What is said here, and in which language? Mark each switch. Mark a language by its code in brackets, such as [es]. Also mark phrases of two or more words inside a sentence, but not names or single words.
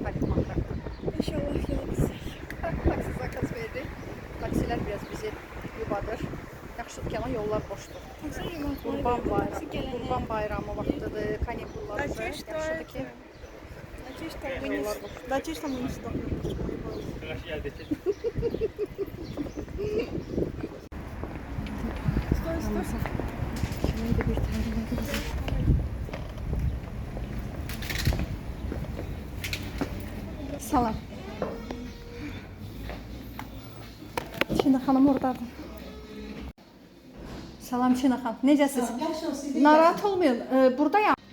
[az] İnşallah gələcək. gəlirlər, biraz bizi yubadır. Yaxşıdır ki, ama yollar boşdur. Qurban bayramı vaxtıdır, kanikulladır. Yaxşıdır ki, yollar boşdur. [ru] Надеюсь, что мы не сдохнем. Стой, стой. [az] Şurayı da bir tərlədi bizi. Salam. Çinə xanım oradadır. Salam Çinə xanım. Necəsiz? Narahat olmayın. Buradayam.